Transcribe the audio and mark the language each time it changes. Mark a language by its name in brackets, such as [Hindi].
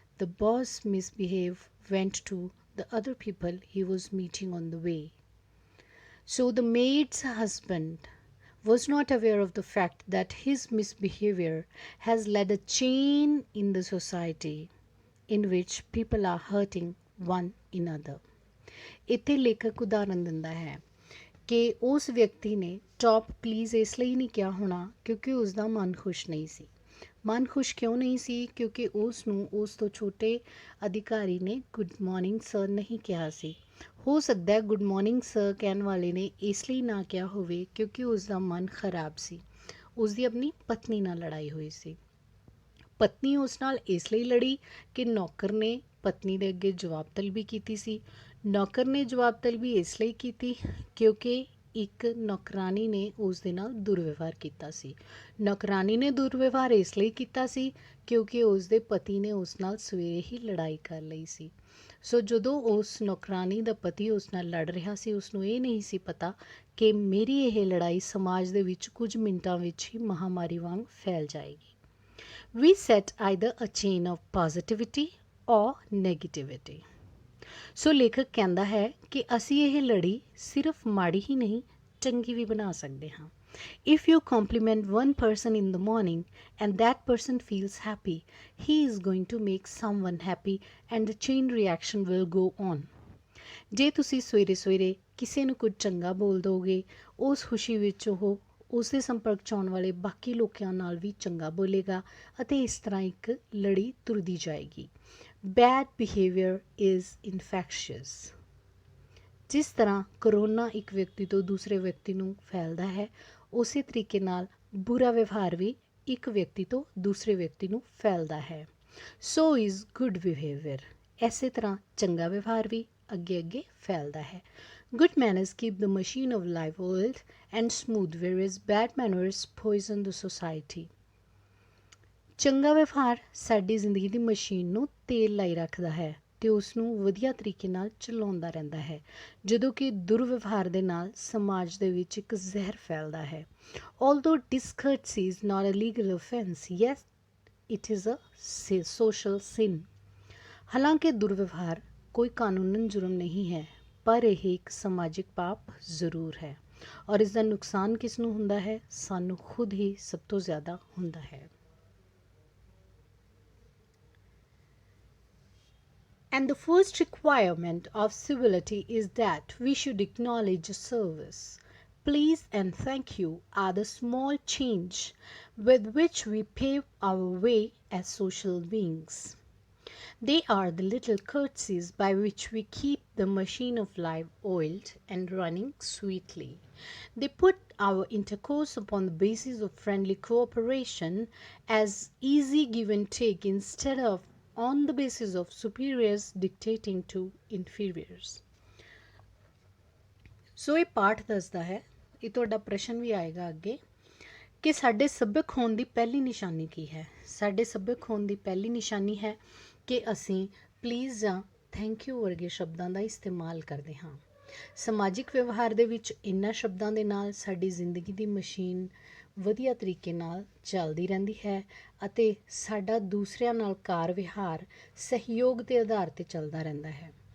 [English] The boss misbehave went to the other people he was meeting on the way. So the maid's husband was not aware of the fact that his misbehavior has led a chain in the society in which people are hurting one another. [Punjabi] ਇੱਥੇ ਲੇਖਕ ਉਦਾਹਰਨ ਦਿੰਦਾ ਹੈ ਕਿ ਉਸ ਵਿਅਕਤੀ ਨੇ top please ਇਸ ਲਈ ਨਹੀਂ ਕਿਹਾ ਹੋਣਾ ਕਿਉਂਕਿ ਉਸ ਦਾ ਮਨ ਖੁਸ਼ ਨਹੀਂ ਸੀ। ਮਨ ਖੁਸ਼ ਕਿਉਂ ਨਹੀਂ ਸੀ? ਕਿਉਂਕਿ ਉਸ ਨੂੰ ਉਸ ਤੋਂ ਛੋਟੇ ਅਧਿਕਾਰੀ ਨੇ [English] good morning sir [Punjabi] ਨਹੀਂ ਕਿਹਾ ਸੀ। ਹੋ ਸਕਦਾ ਹੈ [English] good morning sir [Punjabi] ਕਹਿਣ ਵਾਲੇ ਨੇ ਇਸ ਲਈ ਨਾ ਕਿਹਾ ਹੋਵੇ ਕਿਉਂਕਿ ਉਸ ਦਾ ਮਨ ਖਰਾਬ ਸੀ, ਉਸ ਦੀ ਆਪਣੀ ਪਤਨੀ ਨਾਲ ਲੜਾਈ ਹੋਈ ਸੀ। ਪਤਨੀ ਉਸ ਨਾਲ ਇਸ ਲਈ ਲੜੀ ਕਿ ਨੌਕਰ ਨੇ ਪਤਨੀ ਦੇ ਅੱਗੇ ਜਵਾਬ ਤਲਬੀ ਕੀਤੀ ਸੀ। ਨੌਕਰ ਨੇ ਜਵਾਬ ਤਲਬੀ ਇਸ ਲਈ ਕੀਤੀ ਕਿਉਂਕਿ ਇੱਕ ਨੌਕਰਾਨੀ ਨੇ ਉਸ ਦੇ ਨਾਲ ਦੁਰਵਿਵਹਾਰ ਕੀਤਾ ਸੀ। ਨੌਕਰਾਨੀ ਨੇ ਦੁਰਵਿਵਹਾਰ ਇਸ ਲਈ ਕੀਤਾ ਸੀ ਕਿਉਂਕਿ ਉਸ ਦੇ ਪਤੀ ਨੇ ਉਸ ਨਾਲ ਸਵੇਰੇ ਹੀ ਲੜਾਈ ਕਰ ਲਈ ਸੀ। ਸੋ ਜਦੋਂ ਉਸ ਨੌਕਰਾਨੀ ਦਾ ਪਤੀ ਉਸ ਨਾਲ ਲੜ ਰਿਹਾ ਸੀ, ਉਸਨੂੰ ਇਹ ਨਹੀਂ ਸੀ ਪਤਾ ਕਿ ਮੇਰੀ ਇਹ ਲੜਾਈ ਸਮਾਜ ਦੇ ਵਿੱਚ ਕੁਝ ਮਿੰਟਾਂ ਵਿੱਚ ਹੀ ਮਹਾਮਾਰੀ ਵਾਂਗ ਫੈਲ ਜਾਏਗੀ। [English] We set either a chain of positivity or negativity. [Punjabi] ਸੋ ਲੇਖਕ ਕਹਿੰਦਾ ਹੈ ਕਿ ਅਸੀਂ ਇਹ ਲੜੀ ਸਿਰਫ ਮਾੜੀ ਹੀ ਨਹੀਂ ਚੰਗੀ ਵੀ ਬਣਾ ਸਕਦੇ ਹਾਂ। [English] If you compliment one person in the morning and that person feels happy, he is going to make someone happy and the chain reaction will go on. [Punjabi] ਜੇ ਤੁਸੀਂ ਸਵੇਰੇ ਸਵੇਰੇ ਕਿਸੇ ਨੂੰ ਕੁਝ ਚੰਗਾ ਬੋਲ ਦੋਗੇ, ਉਸ ਖੁਸ਼ੀ ਵਿੱਚ ਉਹ ਉਸ ਦੇ ਸੰਪਰਕ 'ਚ ਆਉਣ ਵਾਲੇ ਬਾਕੀ ਲੋਕਾਂ ਨਾਲ ਵੀ ਚੰਗਾ ਬੋਲੇਗਾ ਅਤੇ ਇਸ ਤਰ੍ਹਾਂ ਇੱਕ ਲੜੀ ਤੁਰਦੀ ਜਾਏਗੀ। [English] Bad behaviour is infectious. [Punjabi] ਜਿਸ ਤਰ੍ਹਾਂ ਕਰੋਨਾ ਇੱਕ ਵਿਅਕਤੀ ਤੋਂ ਦੂਸਰੇ ਵਿਅਕਤੀ ਨੂੰ ਫੈਲਦਾ ਹੈ, ਉਸੇ ਤਰੀਕੇ ਨਾਲ ਬੁਰਾ ਵਿਵਹਾਰ ਵੀ ਇੱਕ ਵਿਅਕਤੀ ਤੋਂ ਦੂਸਰੇ ਵਿਅਕਤੀ ਨੂੰ ਫੈਲਦਾ ਹੈ। [English] So is good behaviour. [Punjabi] ਇਸੇ ਤਰ੍ਹਾਂ ਚੰਗਾ ਵਿਵਹਾਰ ਵੀ ਅੱਗੇ ਅੱਗੇ ਫੈਲਦਾ ਹੈ। [English] Good manners keep the machine of life oiled and smooth, whereas bad manners poison the society. [Punjabi] ਚੰਗਾ ਵਿਵਹਾਰ ਸਾਡੀ ਜ਼ਿੰਦਗੀ ਦੀ ਮਸ਼ੀਨ ਨੂੰ ਤੇਲ ਲਾਈ ਰੱਖਦਾ ਹੈ ਅਤੇ ਉਸ ਨੂੰ ਵਧੀਆ ਤਰੀਕੇ ਨਾਲ ਚਲਾਉਂਦਾ ਰਹਿੰਦਾ ਹੈ, ਜਦੋਂ ਕਿ ਦੁਰਵਿਵਹਾਰ ਦੇ ਨਾਲ ਸਮਾਜ ਦੇ ਵਿੱਚ ਇੱਕ ਜ਼ਹਿਰ ਫੈਲਦਾ ਹੈ। [English] Although discourtesy is not a legal offense, yes, it is a social sin. [Punjabi] ਹਾਲਾਂਕਿ ਦੁਰਵਿਵਹਾਰ ਕੋਈ ਕਾਨੂੰਨਨ ਜੁਰਮ ਨਹੀਂ ਹੈ, ਪਰ ਇਹ ਇੱਕ ਸਮਾਜਿਕ ਪਾਪ ਜ਼ਰੂਰ ਹੈ ਔਰ ਇਸ ਦਾ ਨੁਕਸਾਨ ਕਿਸ ਨੂੰ ਹੁੰਦਾ ਹੈ? ਸਾਨੂੰ ਖੁਦ ਹੀ ਸਭ ਤੋਂ ਜ਼ਿਆਦਾ ਹੁੰਦਾ ਹੈ। [English] And the first requirement of civility is that we should acknowledge service. Please and thank you are the small change with which we pave our way as social beings. They are the little courtesies by which we keep the machine of life oiled and running sweetly. They put our intercourse upon the basis of friendly cooperation as easy give and take instead of on the basis of superiors dictating to inferiors. [Punjabi] ਸੋ ਇਹ ਪਾਠ ਦੱਸਦਾ ਹੈ, ਇਹ ਤੁਹਾਡਾ ਪ੍ਰਸ਼ਨ ਵੀ ਆਏਗਾ ਅੱਗੇ, ਕਿ ਸਾਡੇ ਸੱਭਿਅਕ ਹੋਣ ਦੀ ਪਹਿਲੀ ਨਿਸ਼ਾਨੀ ਕੀ ਹੈ। ਸਾਡੇ ਸੱਭਿਅਕ ਹੋਣ ਦੀ ਪਹਿਲੀ ਨਿਸ਼ਾਨੀ ਹੈ ਕਿ ਅਸੀਂ ਪਲੀਜ਼ ਜਾਂ [English] thank you [Punjabi] ਵਰਗੇ ਸ਼ਬਦਾਂ ਦਾ ਇਸਤੇਮਾਲ ਕਰਦੇ ਹਾਂ। ਸਮਾਜਿਕ ਵਿਵਹਾਰ ਦੇ ਵਿੱਚ ਇਹਨਾਂ ਸ਼ਬਦਾਂ ਦੇ ਨਾਲ ਸਾਡੀ ਜ਼ਿੰਦਗੀ ਦੀ ਮਸ਼ੀਨ ਵਧੀਆ ਤਰੀਕੇ ਨਾਲ ਚੱਲਦੀ ਰਹਿੰਦੀ ਹੈ ਅਤੇ ਸਾਡਾ ਦੂਸਰਿਆਂ ਨਾਲ ਕਾਰ ਵਿਹਾਰ ਸਹਿਯੋਗ ਦੇ ਆਧਾਰ 'ਤੇ ਚੱਲਦਾ ਰਹਿੰਦਾ ਹੈ।